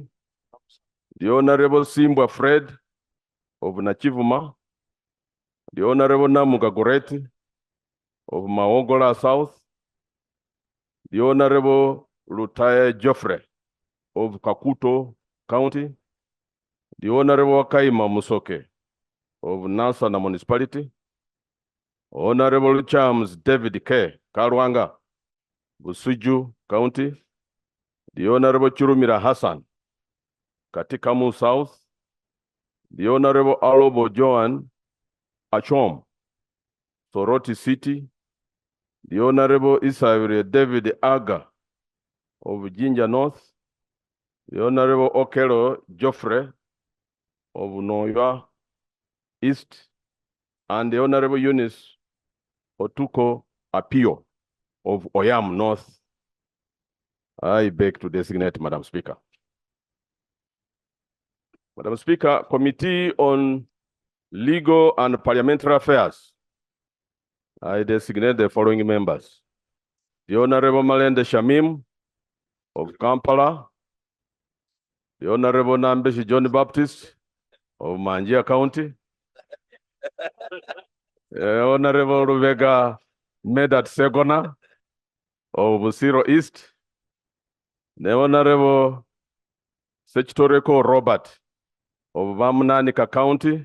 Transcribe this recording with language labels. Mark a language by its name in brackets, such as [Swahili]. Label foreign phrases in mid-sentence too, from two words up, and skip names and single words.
[English] The Honorable Simbwa Fred of Nachivuma. The Honorable Namuga Goreti of Maogola South. The Honorable Lutaye Joffre of Kakuto County. The Honorable Kaima Musoke of Nansana Municipality. Honorable Charles David K. Karwanga, Busuju County. The Honorable Churumira Hassan, Katikamu South. The Honorable Alobo Joan Achom, Soroti City. The Honorable Isavire David Aga of Jinja North. The Honorable Okelo Joffre of Noya East. And the Honorable Eunice Otuko Apio of Oyam North. I beg to designate, Madam Speaker. Madam Speaker, Committee on Legal and Parliamentary Affairs. I designate the following members. The Honorable Malende Shamim of Kampala. The Honorable Nambeshi John Baptist of Manjia County. Honorable Rubega Medat Segona of Busiro East. The Honorable Sechitoreko Robert of Vamnanika County.